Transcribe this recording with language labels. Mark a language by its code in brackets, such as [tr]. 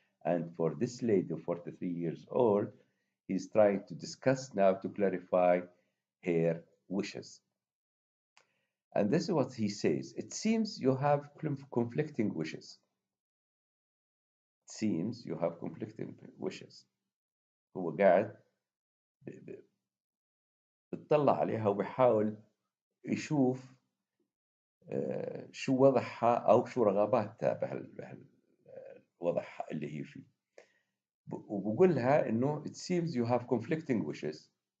[en] And for this lady, 43 years old, he's trying to discuss now to clarify her wishes. And this is what he says. It seems you have conflicting wishes. It seems you have conflicting wishes. [ar] هو قاعد بتطلع عليها وبيحاول يشوف شو وضعها أو شو رغباتها بهالوضع اللي هي فيه. وبقول لها إنه [en] it seems you have conflicting wishes.